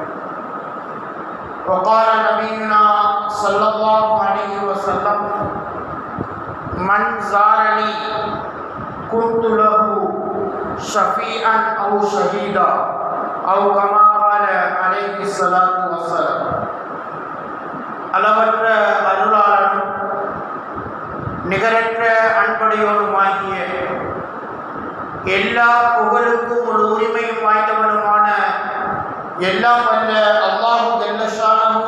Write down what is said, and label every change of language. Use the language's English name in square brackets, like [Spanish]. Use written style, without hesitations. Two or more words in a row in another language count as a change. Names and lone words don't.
[Arabic] وقال نبينا صلى الله عليه وسلم: من زارني كنت له شفيعا أو شهيدا، أو كما قال عليه الصلاة والسلام. [Tamil] அளவற்ற அருளாளனும் நிகரற்ற அன்புடையோனுமாகிய எல்லா புகழுக்கும் ஒரு உரிமையும் வாய்ந்தவனுமான எல்லாம் வல்ல [Arabic] الله جل شأنه